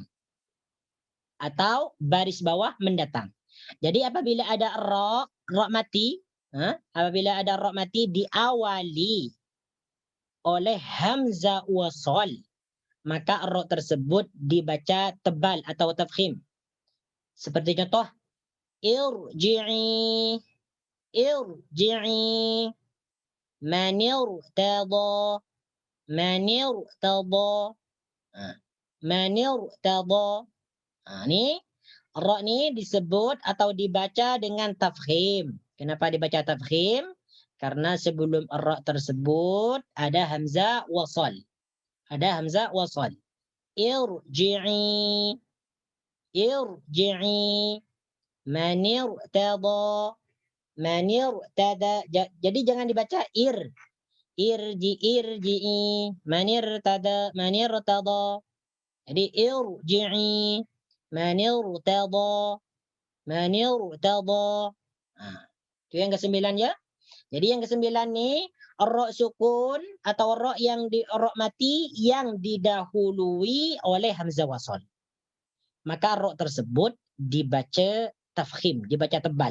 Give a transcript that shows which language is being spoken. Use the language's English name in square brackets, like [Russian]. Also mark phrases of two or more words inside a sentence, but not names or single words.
[Indonesian] Atau baris bawah mendatang. Jadi apabila ada ra mati, apabila ada ra mati diawali oleh hamzah wasal, maka ra tersebut dibaca tebal atau tafkhim. Seperti contoh, irji'i, manirtada, Ni ra ni disebut atau dibaca dengan tafkhim. Kenapa dibaca tafkhim? Karena sebelum ra tersebut ada hamzah wasal. [Arabic] ارجعي، ارجعي، من ارتد، من ارتد. [Indonesian] Jadi jangan dibaca [Arabic] ارجعي، من ارتد، من ارتد. Jadi ارجعي، من ارتد، من ارتد. [Indonesian] Itu yang ke-9 ya. Jadi yang ke-9 nih ra sukun atau ra yang ra mati yang didahului oleh hamzah wasal. Maka ra tersebut dibaca tafkhim, dibaca tebal.